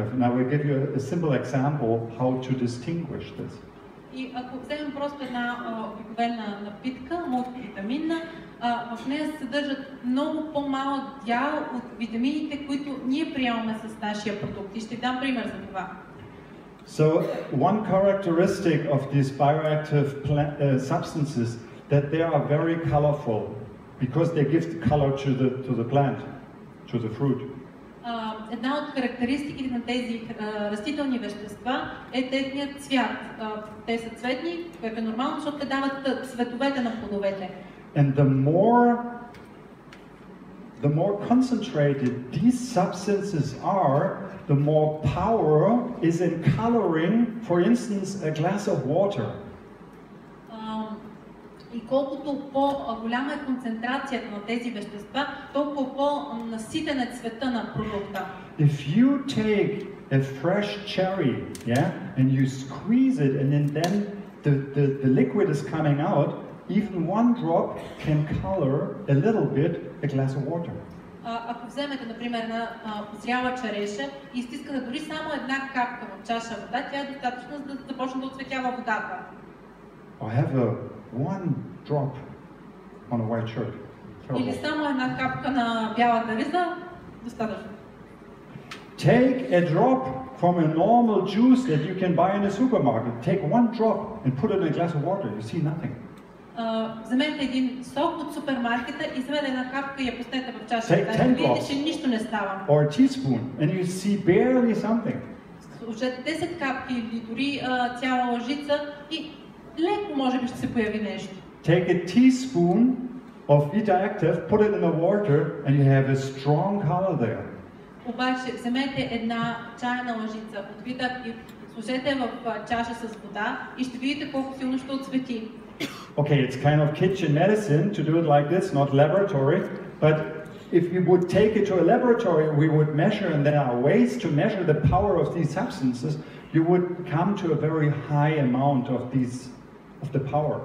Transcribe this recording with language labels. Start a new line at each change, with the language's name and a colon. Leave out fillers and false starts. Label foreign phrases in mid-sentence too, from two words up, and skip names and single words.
English: And I will give you a simple example how to distinguish this.
Bulgarian: И ако вземем просто една обикновена напитка, мултивитаминна, в нея се съдържат много по-малък дял от витамините, които ние приемаме с нашия продукт. И ще дам пример за това.
English: So one characteristic of these bioactive substances that they are very colorful because they give the color to the plant, to the fruit.
Bulgarian: Една от характеристиките на тези растителни вещества е техният цвят. Те са цветни, което е нормално, защото те дават цветовете на плодовете.
English: And the more concentrated these substances are, the more power is in coloring, for instance, a glass of water.
Bulgarian: И колкото по-голяма е концентрацията на тези вещества, толкова по-наситен е цвета на продукта.
English: If you take a fresh cherry, yeah, and you squeeze it, and then the liquid is coming out, even one drop can color a little bit a glass of water.
Bulgarian: Ако вземете, например, една зряла череша и изтискате дори само една капка в чаша вода, тя е достатъчно за да започне да оцветява водата.
English: I have one drop on a white shirt.
Bulgarian: Или само една капка на бялата риза, достатъчно.
English: Take a drop from a normal juice that you can buy in a supermarket. Take one drop and put it in a glass of water. You see nothing.
Bulgarian: Вземете един сок от супермаркета и вземете една капка и я пуснете в чашата. Видите, че нищо не става.
English: Or a teaspoon, and you see barely something.
Bulgarian: Сложете 10 капки или дори цяла лъжица и леко може би ще се появи нещо.
English: Take a teaspoon of Vita Active, put it in the water, and you have a strong color there.
Bulgarian: Обаче вземете една чайна лъжица от Vita Active, сложете в чаша с вода и ще видите колко силно ще отцвети.
English: Okay, it's kind of kitchen medicine to do it like this, not laboratory, but if we would take it to a laboratory, we would measure, and there are ways to measure the power of these substances, you would come to a very high amount of the power.